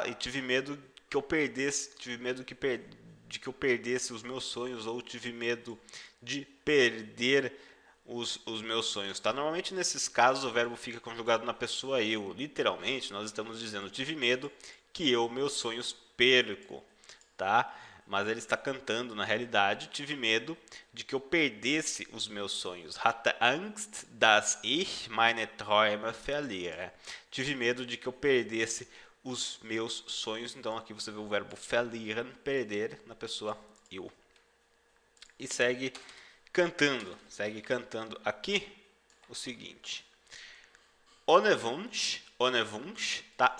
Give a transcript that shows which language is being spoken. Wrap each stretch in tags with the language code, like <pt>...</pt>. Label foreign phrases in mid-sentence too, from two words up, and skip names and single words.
<pt>E tive medo que eu perdesse, de que eu perdesse os meus sonhos, ou tive medo de perder os meus sonhos, tá? Normalmente nesses casos o verbo fica conjugado na pessoa eu. Literalmente nós estamos dizendo tive medo que eu meus sonhos perco, tá? Mas ele está cantando, na realidade, tive medo de que eu perdesse os meus sonhos.</pt> <de>Hatte Angst, dass ich meine Träume verliere.</de> <pt>Tive medo de que eu perdesse os meus sonhos. Então aqui você vê o verbo verlieren, perder, na pessoa eu. E segue cantando aqui o seguinte.</pt> <de>Ohne Wunsch,</de> <pt>tá?</pt>